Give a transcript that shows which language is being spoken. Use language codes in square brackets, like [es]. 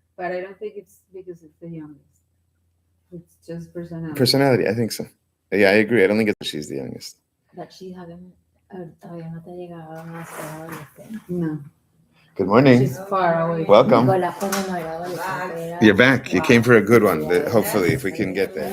[en] But I don't think it's because it's the youngest. It's just personality. Personality, I think so. Yeah, I agree. I don't think it's she's the youngest. But she haven't, [es] todavía no te llegaba a ser adolescente. [en] No, Good morning. she's far away. Welcome. [es] Nicolás cuando no era adolescente era... [en] You're back. You came for a good one. Hopefully, if we can get there.